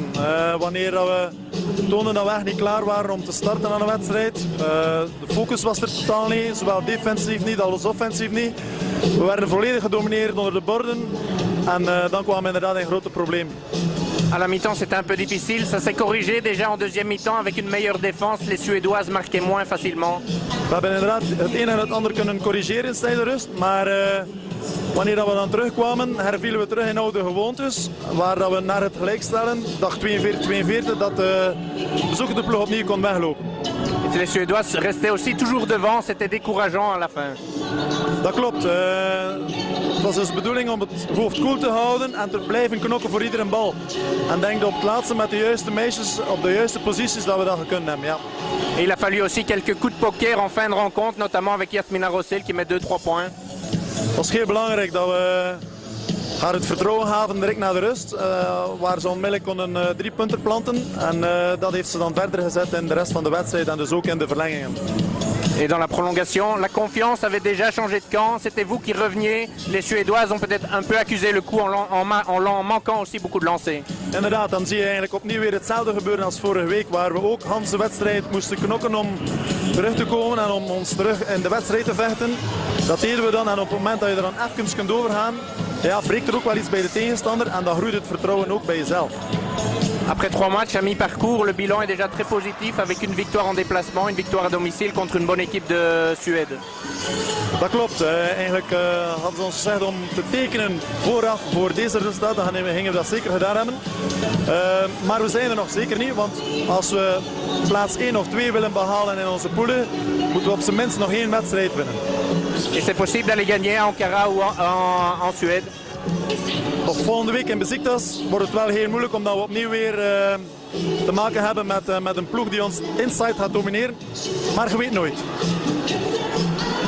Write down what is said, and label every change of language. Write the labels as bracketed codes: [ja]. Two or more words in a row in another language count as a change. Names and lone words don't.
[nl] Wanneer we toonden dat we echt niet klaar waren om te starten aan de wedstrijd. De focus was er totaal niet, zowel defensief niet als offensief niet. We werden volledig gedomineerd onder de borden en dan kwamen inderdaad in grote problemen. [fr] À la mi-temps, c'était un peu difficile. Ça s'est corrigé déjà en deuxième mi-temps avec une meilleure défense. Les Suédoises marquaient moins facilement. [nl] We hebben inderdaad het een en het ander kunnen corrigeren tijdens de rust. Maar wanneer we dan terugkwamen, hervielen we terug in oude gewoontes. Waar dat we naar het gelijkstellen, dag 42-42, dat de bezoekende ploeg opnieuw kon weglopen. [fr] Les Suédoises restaient aussi toujours devant. C'était décourageant à la fin. [nl] Dat klopt. Het was dus de bedoeling om het hoofd koel te houden en te blijven knokken voor iedere bal. En denk dat op het laatste met de juiste meisjes op de juiste posities dat we dat gekund hebben. Ja. [fr] Et il a fallu aussi quelques coups de poker en fin de rencontre, notamment avec Yasmina Rossel qui met 2-3 points. [nl] Het was heel belangrijk dat we haar het vertrouwen gaven direct na de rust, waar ze onmiddellijk konden 3 punten planten. En dat heeft ze dan verder gezet in de rest van de wedstrijd en dus ook in de verlengingen. [fr] Et dans la prolongation, la confiance avait déjà changé de camp. C'était vous qui reveniez. Les Suédoises ont peut-être un peu accusé le coup en manquant aussi beaucoup de lancers. [nl] Inderdaad, dan zie je eigenlijk opnieuw weer hetzelfde gebeuren als vorige week, waar we ook Hans de wedstrijd moesten knokken om terug te komen en om ons terug in de wedstrijd te vechten. Dat deden we dan en op het moment dat je er dan even kunt overgaan, ja, breekt er ook wel iets bij de tegenstander en dan groeit het vertrouwen ook bij jezelf. [fr] Après 3 matchs à mi-parcours, le bilan est déjà très positif avec une victoire en déplacement, une victoire à domicile contre une bonne équipe de Suède. [nl] Dat klopt. Eigenlijk hadden ze ons gezegd om te tekenen vooraf voor deze resultaten. Dan gingen we dat zeker gedaan hebben. Maar we zijn er nog zeker niet, want als we plaats 1 of 2 willen behalen in onze poelen, moeten we op zijn minst nog 1 wedstrijd winnen. [fr] Et c'est possible d'aller gagner à Ankara ou en Suède? [nl] Of volgende week in Besiktas wordt het wel heel moeilijk omdat we opnieuw weer te maken hebben met een ploeg die ons inside gaat domineren. Maar je weet nooit.